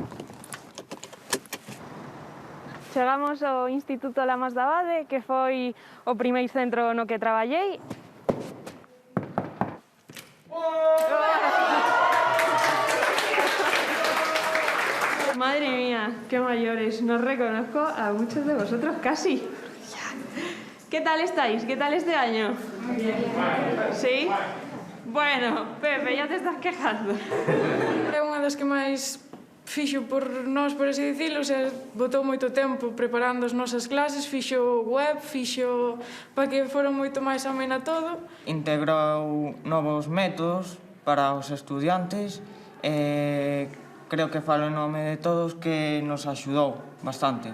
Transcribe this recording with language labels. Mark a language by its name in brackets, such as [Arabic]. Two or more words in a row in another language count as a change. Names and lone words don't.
[Galician] Chegamos ao Instituto Lamas de Abade, que foi o primeiro centro no que traballei. [Spanish] Madre mía, qué mayores. No reconozco a muchos de vosotros casi. ¿Qué tal estáis? ¿Qué tal este año? Bien. ¿Sí? Bueno, Pepe, ya te estás quejando. [Galician] É unha das que máis fixo por nós, por así dicilo, [Spanish] o sea, [Galician] botou moito tempo preparando as nosas clases, fixo web, fixo para que fora moito máis amena todo. Integrou novos métodos para os estudiantes e creo que falo en nome de todos que nos axudou bastante.